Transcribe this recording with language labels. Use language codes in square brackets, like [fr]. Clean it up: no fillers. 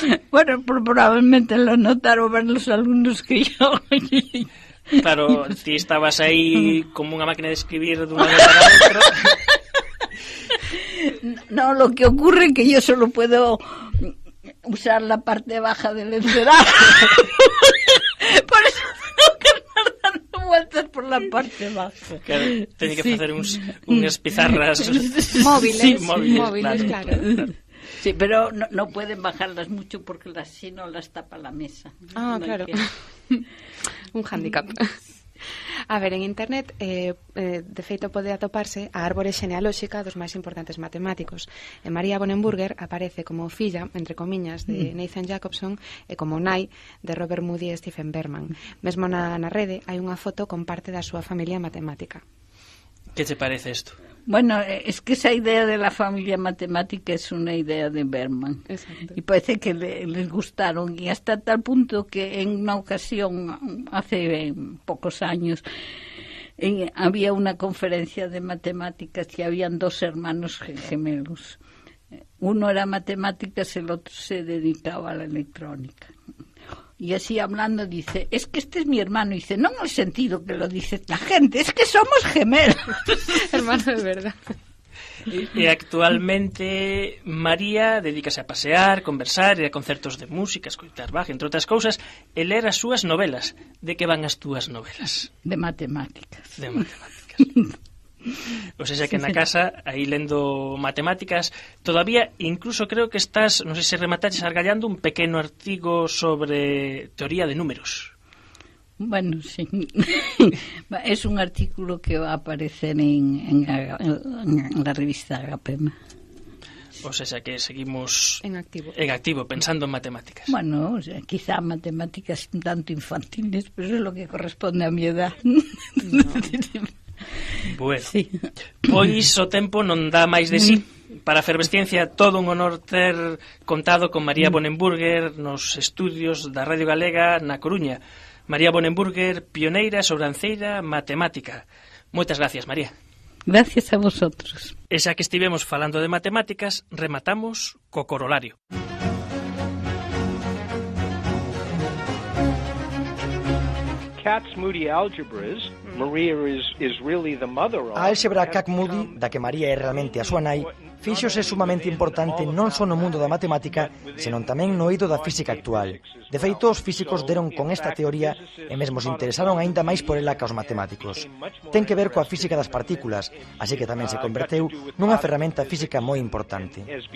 [es] Bueno, probablemente lo notaron ver los alumnos que yo... [gl] Claro, ti estabas aí como unha máquina de escribir dunha vez para outra. [es] No, lo que ocurre es que yo solo puedo usar la parte baja del encerado. Por eso tengo que estar dando vueltas por la parte baja. [gl] Claro, teño que facer unhas pizarras [es] móviles, sí, móviles, claro. Sí, pero no pueden bajarlas mucho porque si no las tapa la mesa. Ah, no, claro. Un hándicap. [gl] A ver, en internet de feito pode atoparse a árbore xenealóxica dos máis importantes matemáticos. María Bonenburger aparece como filla, entre comiñas, de Nathan Jacobson e como nai de Robert Moody e Stephen Berman. Mesmo na rede hai unha foto con parte da súa familia matemática. Que te parece isto? [es] Bueno, es que esa idea de la familia matemática es una idea de Berman. Exacto. Y parece que les gustaron. Y hasta tal punto que en una ocasión, hace pocos años, había una conferencia de matemáticas y habían dos hermanos gemelos. Uno era matemáticas, el otro se dedicaba a la electrónica. Y así hablando dice, es que este es mi hermano. Y dice, no en el sentido que lo dice la gente, es que somos gemelos. Hermano de verdad. [gl] E actualmente María dedícase a pasear, conversar, ir a concertos de música, escoitar Bach, entre outras cousas, e ler as súas novelas. De que van as túas novelas? [es] De matemáticas. [gl] De matemáticas. O sea, que na casa, aí lendo matemáticas, todavía incluso creo que estás, non sei se remataches argallando un pequeno artigo sobre teoría de números. [es] Bueno, sí. Es un artículo que va a aparecer en la revista Agapema. O sea, que seguimos en activo, pensando en matemáticas. Bueno, o sea, quizá matemáticas un tanto infantiles, pero eso es lo que corresponde a mi edad. No. Bueno, sí. [gl] Pois o tempo non dá máis de sí. Para a Efervesciencia, todo un honor ter contado con María Bonenburger nos estudios da Radio Galega na Coruña. María Bonenburger, pioneira, sobranceira, matemática. Moitas gracias, María. [es] Gracias a vosotros. [gl] E xa que estivemos falando de matemáticas, rematamos co corolario. [en] Cat's Moody algebras, Maria is really the mother of. [gl] A álxebra Cat-Moody, da que María é realmente a súa nai, fíxose sumamente importante non só no mundo da matemática, senón tamén no eido da física actual. De feito, os físicos deron con esta teoría e mesmo se interesaron aínda máis por ela que os matemáticos. Ten que ver coa física das partículas, así que tamén se converteu nunha ferramenta física moi importante.